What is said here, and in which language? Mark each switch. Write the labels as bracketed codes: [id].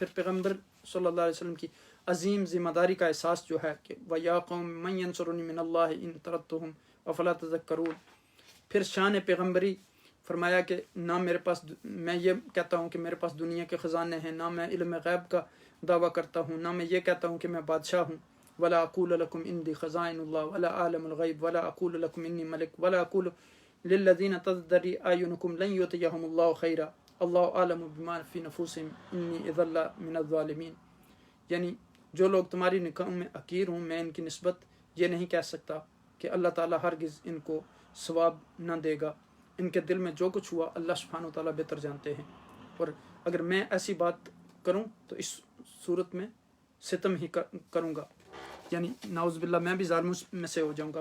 [ur] پھر پیغمبر صلی اللہ علیہ وسلم کی عظیم ذمہ داری کا احساس جو ہے کہ [ar] وَيَا قَوْمِ مَنْ يَنْصُرُنِي مِنَ اللَّهِ إِن تَرَدتُّهُمْ أَفَلَا تَذَكَّرُونَ. [ur] پھر شان پیغمبری فرمایا کہ نہ میرے پاس، میں یہ کہتا ہوں کہ میرے پاس دنیا کے خزانے ہیں، نہ میں علم غیب کا دعویٰ کرتا ہوں، نہ میں یہ کہتا ہوں کہ میں بادشاہ ہوں. [ar] ولا اقول لكم عندي خزائن الله ولا اعلم الغيب ولا اقول لكم اني ملك ولا اقول للذين تزدري اعينكم لن يؤتيهم الله خيرا الله اعلم بما في نفوسهم اني اذا من الظالمين. [ur] یعنی جو لوگ تمہاری نگاہوں میں حقیر ہوں، میں ان کی نسبت یہ نہیں کہہ سکتا کہ اللہ تعالیٰ ہرگز ان کو ثواب نہ دے گا. ان کے دل میں جو کچھ ہوا اللہ سبحانہ وتعالیٰ بہتر جانتے ہیں، اور اگر میں ایسی بات کروں تو اس صورت میں ستم ہی کروں گا، یعنی نعوذ باللہ میں بھی ظالموں میں سے ہو جاؤں گا.